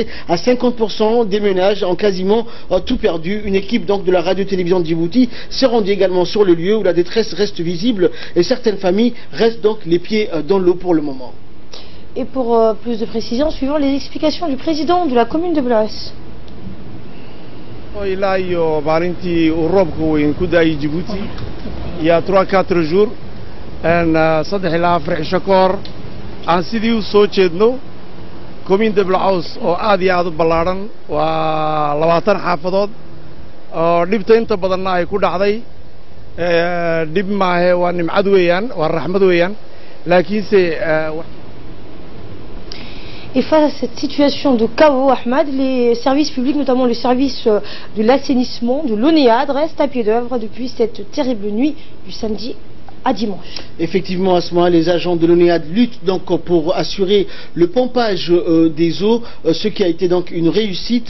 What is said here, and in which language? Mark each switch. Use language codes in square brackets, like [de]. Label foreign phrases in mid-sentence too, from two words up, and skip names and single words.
[fr] À 50% des ménages ont quasiment tout perdu. Une équipe donc de la radio-télévision de Djibouti s'est rendue également sur le lieu où la détresse reste visible et certaines familles restent donc les pieds dans l'eau pour le moment. Et pour plus de précisions, suivant les explications du président de la commune de Blaas. [so] ilaa iyo maalintii uu roobka weyn ku daayay Djibouti [fr] il y a 3-4 jours [so] 3 ilaa 4 cisho ka hor aan sidii u soo jeedno [fr] commune de Blaas [so] oo aad iyo aad u ballaaran waa 20 xaafadood oo dhibta inta badanna ay ku dhacday dhib maahe waa nimcad weeyaan waa raxmad weeyaan laakiinse [fr] Et face à cette situation de chaos, Ahmad, les services publics, notamment le service de l'assainissement de l'ONEAD, restent à pied d'œuvre depuis cette terrible nuit du samedi à dimanche. Effectivement, à ce moment, les agents de l'ONEAD luttent donc pour assurer le pompage des eaux, ce qui a été donc une réussite.